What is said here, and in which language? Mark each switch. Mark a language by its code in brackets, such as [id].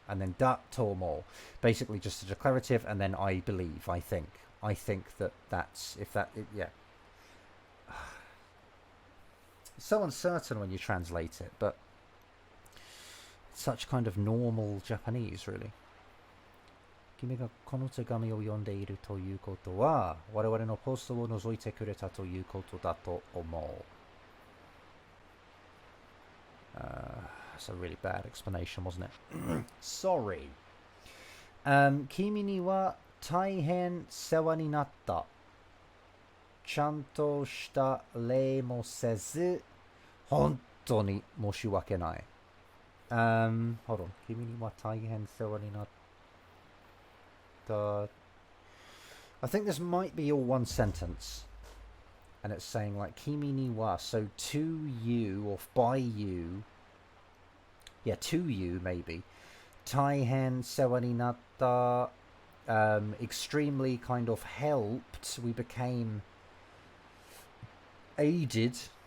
[en] And then dat tomo, basically just a declarative, and then I believe, I think that's, if that, yeah. It's so uncertain when you translate it, but it's such kind of normal Japanese, really. [ja] 君がこの手紙を読んでいるということは、我々のポストを覗いてくれたということだと思う。 [en] That's a really bad explanation, wasn't it? Sorry. [ja] 君には大変世話になった。ちゃんとした礼もせず、本当に申し訳ない。 [en] Hold on. [ja] 君には大変世話になった。 [en] I think this might be all one sentence. And it's saying like, 君には, so to you or by you. Yeah, to you, maybe. [ja] 大変世話になった. [en] Extremely kind of helped. We became aided.